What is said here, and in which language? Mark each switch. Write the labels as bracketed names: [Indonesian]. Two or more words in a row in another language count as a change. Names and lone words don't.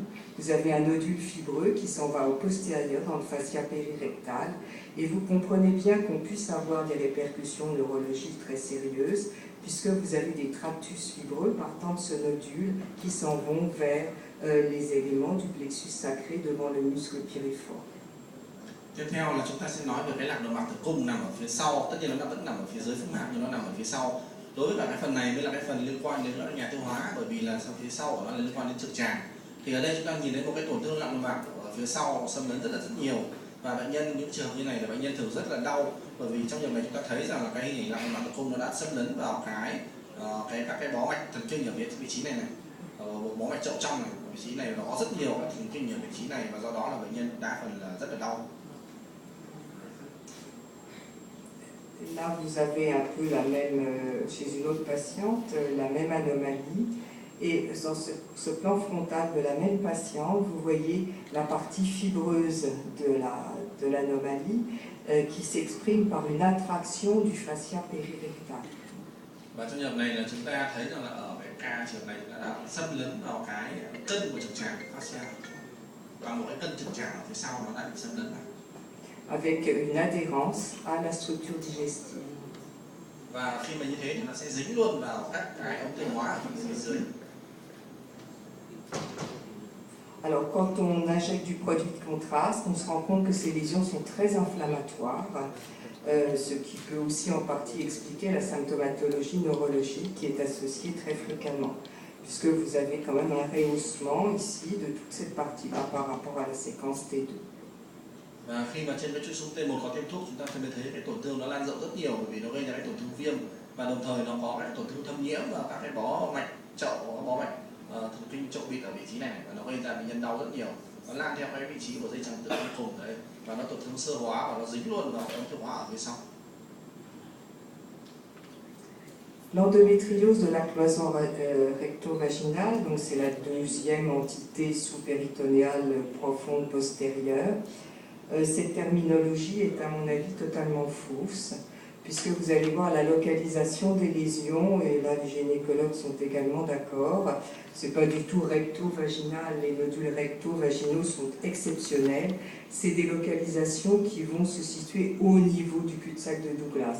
[French] Vous avez un nodule fibreux qui s'en va au postérieur, dans le fascia périrectal, et vous comprenez bien qu'on puisse avoir des répercussions neurologiques très sérieuses, puisque vous avez des tractus fibreux partant de ce nodule qui s'en vont vers les éléments du plexus sacré devant le muscle piriforme. [Vietnamese] Tiếp theo là chúng ta sẽ nói về cái lạc nội mạc tử cung nằm ở phía sau, tất nhiên nó vẫn nằm ở phía dưới phúc mạc nhưng nó nằm ở phía sau. Đối với cả cái phần này mới là cái phần liên quan đến nhà tiêu hóa, bởi vì là sau phía sau của nó là liên quan đến trực tràng. Thì ở đây chúng ta nhìn thấy một cái tổn thương lạc nội mạc ở phía sau xâm lấn rất nhiều, và bệnh nhân những trường hợp như này là bệnh nhân thường rất là đau, bởi vì trong trường này chúng ta thấy rằng là cái hình ảnh lạc nội mạc tử cung nó đã xâm lấn vào các cái bó mạch thần kinh ở vị trí này một bó mạch chậu trong này, vị trí này nó có rất nhiều các thần kinh ở vị trí này, và do đó là bệnh nhân đa phần là rất là đau. [French] Là, vous avez un peu la même, chez une autre patiente, la même anomalie. Et sur ce plan frontal de la même patiente, vous voyez la partie fibreuse de l'anomalie qui s'exprime par une attraction du fascia périrectal. [Vietnamese] Và trong trường hợp này là chúng ta thấy rằng là ở cái ca trường này đã xâm lấn vào cái cân của trực tràng fascia, và một cái cân trực tràng ở phía sau nó đã bị xâm lấn vào. [French] Avec une adhérence à la structure digestive. [Vietnamese] Và khi mà như thế thì nó sẽ dính luôn vào các cái ống tiêu hóa ở phía dưới. [French] Alors, quand on injecte du produit de contraste, on se rend compte que ces lésions sont très inflammatoires, ce qui peut aussi en partie expliquer la symptomatologie neurologique qui est associée très fréquemment, puisque vous avez quand même un rehaussement ici de toute cette partie-là par rapport à la séquence T2. [Vietnamese] Và khi mà trên cái chuỗi xuống T1 có thêm thuốc, chúng ta mới thấy cái tổn thương nó lan rộng rất nhiều, bởi vì nó gây ra cái tổn thương viêm, và đồng thời nó có cái tổn thương thâm nhiễm vào các cái bó mạch chậu, bó mạch thần kinh chậu bịt ở vị trí này, và nó gây ra bệnh nhân đau rất nhiều. Nó lan theo cái vị trí của dây chằng tử cung cùng đấy, và nó tổn thương sơ hóa và nó dính luôn vào ống tiêu hóa ở phía sau. [French] L'endométriose de la cloison recto-vaginale, donc c'est la deuxième entité sous-péritonéale profonde postérieure. Cette terminologie est à mon avis totalement fausse, puisque vous allez voir la localisation des lésions, et là les gynécologues sont également d'accord, c'est pas du tout recto-vaginal, les nodules recto-vaginaux sont exceptionnels, c'est des localisations qui vont se situer au niveau du cul-de-sac de Douglas.